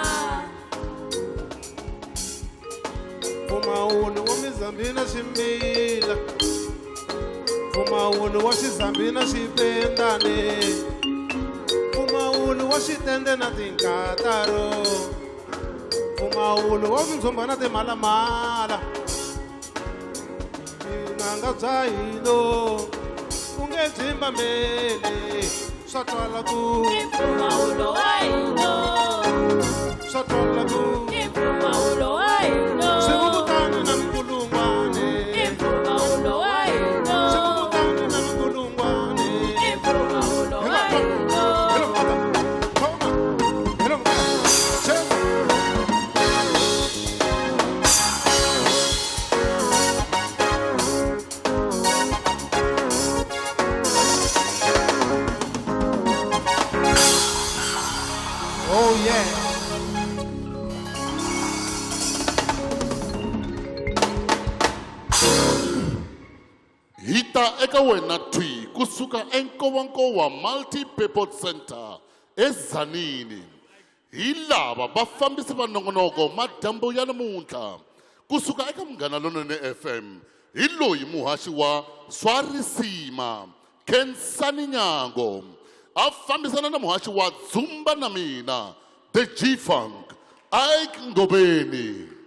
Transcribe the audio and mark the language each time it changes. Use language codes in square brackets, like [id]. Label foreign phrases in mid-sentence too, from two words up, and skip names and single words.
[ts] Mpfumawulo wa mizambi na ximbila, mpfumawulo wa xizambi na xipendane, mpfumawulo wa xitende na tinkataro, mpfumawulo wa mindzumba na timalamala, vunanga bya hino u nge byi mbambele swa twala ku I mpfumawulo wa hina. swa twala ku I mpfumawulo wa hina. swivuvutani na minkulungwane, I mpfumawulo wa hina. swivuvutani na minkulungwane. I mpfumawulo wa hina. [en] Hello, mother. Come on. Hello, mother. Check. Oh, yeah. [ts] Hita eka wena twi kusuka eNkowankowa Multi-Purpose Center eZanini. Hi lava vafambisi va nongonoko madyambu ya namuntlha kusuka eka Munghana Lonene FM. Hi loyi muhaxi wa swa risima Khensani Nyango a fambisana na muhaxi wa Dzumba na mina The G-Funk Ike Ngobeni.